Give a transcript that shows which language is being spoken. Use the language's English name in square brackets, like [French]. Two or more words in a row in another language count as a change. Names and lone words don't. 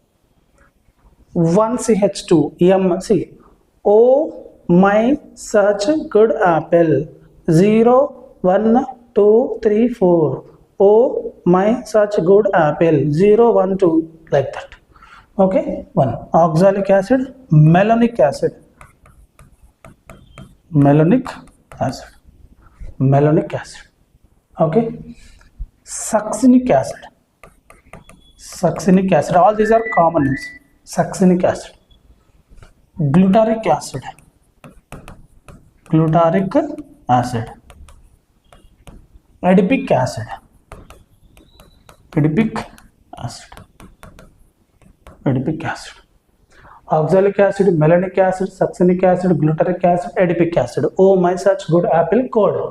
[English] 1 CH2. M. See, O my such good apple. 0, 1, 2, 3, 4. Oh my such good apple. 0, 1, 2, like that. Okay. 1. Oxalic acid. Malonic acid. Malonic acid. Malonic acid. Okay. Succinic acid. Succinic acid. All these are common names. Succinic acid. Glutaric acid. Glutaric acid. Adipic acid. Adipic acid. Adipic acid. Oxalic acid, malonic acid, succinic acid, glutaric acid, adipic acid. Oh my such good apple code.